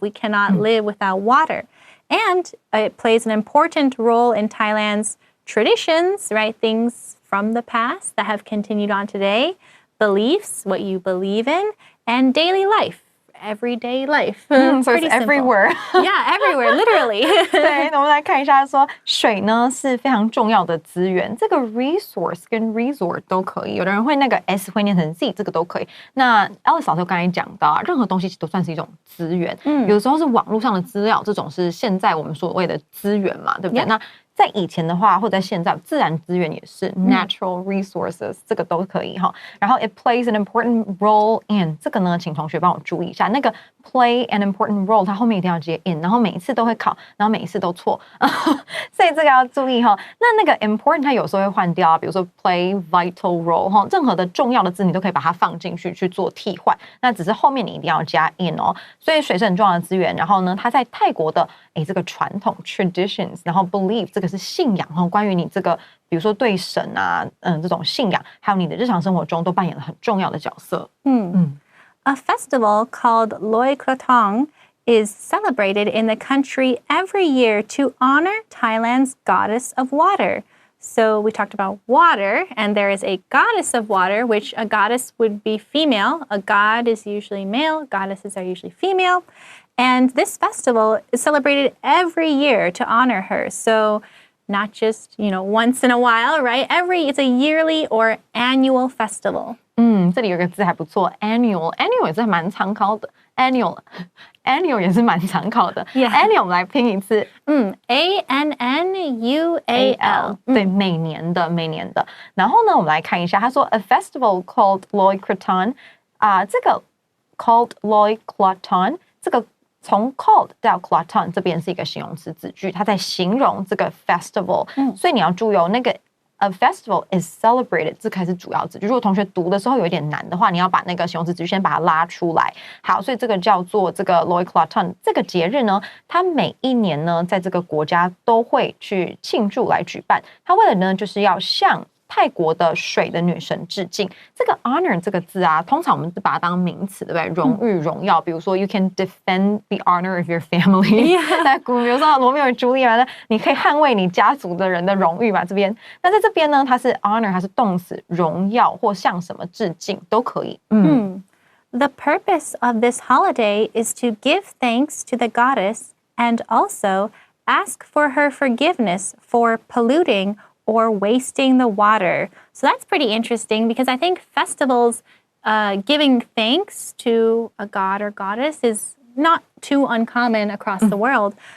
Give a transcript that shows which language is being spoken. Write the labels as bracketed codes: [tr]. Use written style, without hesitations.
[en] We cannot live without water. And it plays an important role in Thailand's traditions, right? Things from the past that have continued on today, beliefs, what you believe in, and daily life. Everyday life. So it's everywhere. Yeah, everywhere, literally. [zh] 对，那我们来看一下说，水呢是非常重要的资源。这个 resource 跟 resort 都可以，有的人会那个 s 会念成 z， 这个都可以。那 Alice 老师刚才讲到，任何东西都算是一种资源。有时候是网络上的资料，这种是现在我们所谓的资源嘛，对不对？那在以前的话，或者在现在，自然资源也是 natural resources，这个都可以哈。然后 [en] it plays an important role in [zh] 这个呢，请同学帮我注意一下，那个 [en] play an important role， [zh] 它后面一定要接 in， 然后每一次都会考，然后每一次都错，所以这个要注意哈。那个 important 它有时候会换掉，比如说 [en] play vital role [zh] 哈，任何的重要的字你都可以把它放进去去做替换，那只是后面你一定要加 in 哦。所以水是很重要的资源，然后呢，它在泰国的这个传统 traditions， 然后 belief 这个是信仰哈，关于你这个比如说对神啊，这种信仰，还有你的日常生活中都扮演了很重要的角色。 [en] A festival called Loy Krathong is celebrated in the country every year to honor Thailand's goddess of water. So we talked about water, and there is a goddess of water, which a goddess would be female. A god is usually male, goddesses are usually female. And this festival is celebrated every year to honor her. So not just, once in a while, right? It's a yearly or annual festival. [zh] 这里有个字还不错 ，annual 也是蛮常考的 ，annual 也是蛮常考的。 annual 我们来拼一次 [en] ，annual， [zh] 对，每年的。然后呢，我们来看一下，他说 [en] a festival called Loy Krathong [zh] 这个 [en] called Loy Krathong [zh] 这个。从 called 到 Krathong 这边是一个形容词子句，它在形容这个 festival，所以你要注意那个 [en] a festival is celebrated [zh] 这才是主要子句。如果同学读的时候有一点难的话，你要把那个形容词子句先把它拉出来。好，所以这个叫做这个 Loy Krathong 这个节日呢，它每一年呢，在这个国家都会去庆祝来举办。它为了呢，就是要向泰国的水的女神致敬。这个 honor 这个字啊，通常我们是把它当名词，对不对？荣誉、荣耀，比如说 [en] you can defend the honor of your family。 [zh] 那比如说罗密欧与朱丽叶，你可以捍卫你家族的人的荣誉嘛。这边，那在这边呢，它是 honor， 它是动词，荣耀或向什么致敬都可以。 [en] The purpose of this holiday is to give thanks to the goddess and also ask for her forgiveness for polluting or wasting the water. So that's pretty interesting because I think festivals giving thanks to a god or goddess is not too uncommon across the world.